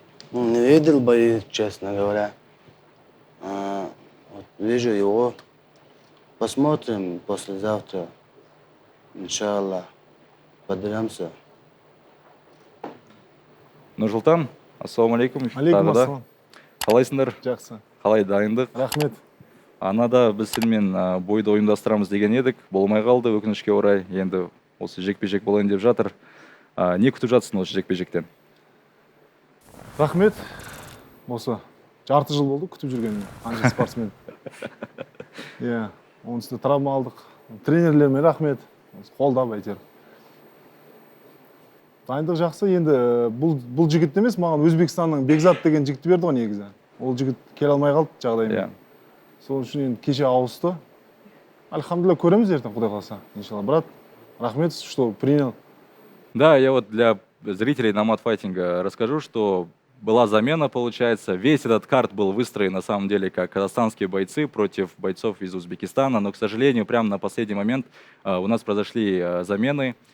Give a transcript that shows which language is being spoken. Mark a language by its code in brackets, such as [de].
[ru] Не видел бои, честно говоря. Вот вижу его. Посмотрим послезавтра. Иншаллах. Подеремся. Нурсултан, ассаламу алейкум. Алейкум [kk] Тағы да. ассалам. Қалайсыңдар? Жақсы. Қалай дайындық? Рахмет. Анада біз сенімен бойды ұйымдастырамыз деген едік. Болмай қалды, өкінішке орай. Енді осы жекпе-жек болайын деп жатыр. Не күтіп жатсың осы жекпе-жектен? Рахмет. Осы жарты жыл болды күтіп жүргенім. Қанша спортсмен. Иә, оның үстіне травма алдық. Тренерлеріме рахмет. Қолдап әйтеуір. Дайындық жақсы. Енді бұл жігіт емес, маған Өзбекстанның Бекзат деген жігітті берді ғой негізі. Ол жігіт келе алмай қалды жағдаймен. Сол үшін енді кеше ауысты. Альхамдулилля, көреміз ертең, Құдай қаласа. [ru] Иншалла, брат. Рахмет, что принял. Да, я вот для зрителей Nomad Fighting расскажу, что была замена, получается. Весь этот карт был выстроен, на самом деле, как казахстанские бойцы против бойцов из Узбекистана. Но, к сожалению, прямо на последний момент у нас произошли замены.